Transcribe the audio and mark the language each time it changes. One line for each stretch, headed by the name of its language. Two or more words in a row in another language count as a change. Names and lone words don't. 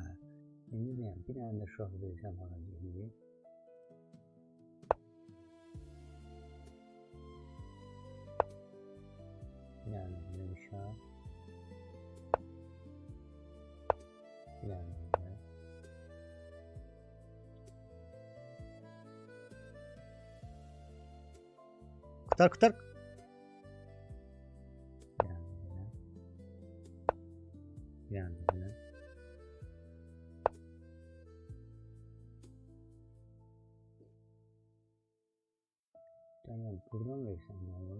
Azerbaijani: İndi deyəm, bir dənə də şah versəm hara gedir? Yəni belə bir şah. Yəni belə.
Turkish: Kurtar. Yani böyle. Tamam, buradan versem ne olur?